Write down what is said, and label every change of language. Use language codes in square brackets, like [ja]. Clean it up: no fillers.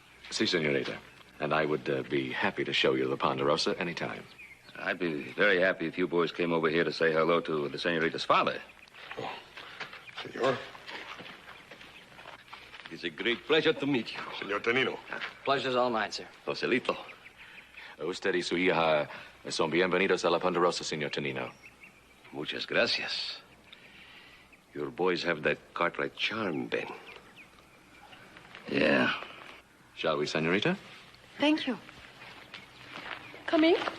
[es] Si, señorita. [en] And I would be happy to show you the Ponderosa anytime. I'd be very happy if you boys came over here to say hello to the senorita's father. Oh, senor. It's a great pleasure to meet you. Senor Tonino. Pleasure's all mine, sir. Joselito. [es] Usted y su hija son bienvenidos a la Ponderosa, señor Tonino. Muchas gracias. [en] Your boys have that Cartwright charm, Ben. Yeah. Shall we, señorita? Thank you. Come in.